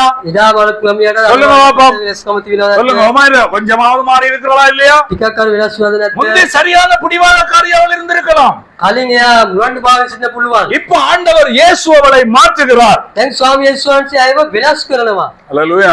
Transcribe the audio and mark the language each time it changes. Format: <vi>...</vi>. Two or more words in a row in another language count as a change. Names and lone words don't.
<si>ඉදා බලපු ළමයාට</si> <ta>சொல்லுங்க பாப்பா.</ta> <si>වෙනස්කම තිබුණා.</si> <ta>சொல்லுங்க ஒமாயிர, கொஞ்சமாவது மாறி இருக்கிறதா இல்லையா?</ta> <si>ටිකක් කර වෙනස් වුණාද නැද්ද?</si> <ta>முந்தி சரியான பிடிவாதக்காரியாவில் இருந்திருக்கலாம்.</ta> <si>කලින් එයා මුවන් භාවයෙන් සිටින්න පුළුවන්.</si> <ta>இப்ப ஆண்டவர் இயேசு அவளை மாற்றுகிறார்.</ta> <si>දැන් ස්වාමී යේසුස් වහන්සේ අයව වෙනස් කරනවා.</si> <ta>அல்லேலூயா.</ta>